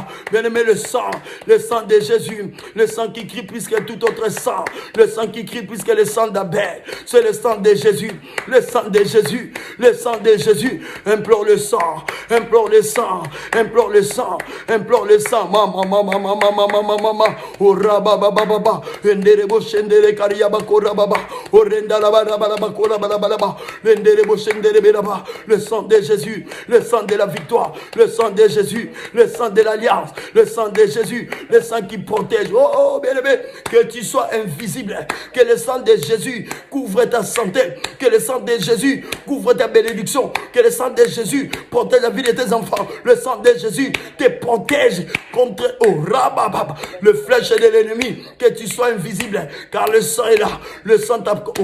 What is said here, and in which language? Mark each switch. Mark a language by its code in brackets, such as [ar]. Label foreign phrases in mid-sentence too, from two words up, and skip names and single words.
[fr] Bien-aimé, le sang de Jésus, le sang qui crie plus que tout autre sang, le sang qui crie plus que le sang d'Abel, c'est le sang de Jésus, le sang de Jésus, le sang de Jésus. Implore le sang, implore le sang, implore le sang, implore le sang. Mama, oh rabababa, enderebo shendere kariaba korababa, oh rendalabalaba korabalaba, enderebo shendere beraba. Le sang de Jésus, le sang de la victoire, le sang de Jésus, le sang de l'alliance, le sang de Jésus, le sang qui protège. Oh bien-aimé, que tu sois invisible, que le sang de Jésus couvre ta santé, que le sang de Jésus couvre ta bénédiction, que le sang de Jésus protège la vie de tes enfants, le sang de Jésus te protège contre le flèche de l'ennemi, que tu sois invisible, car le sang est là, le sang t'a...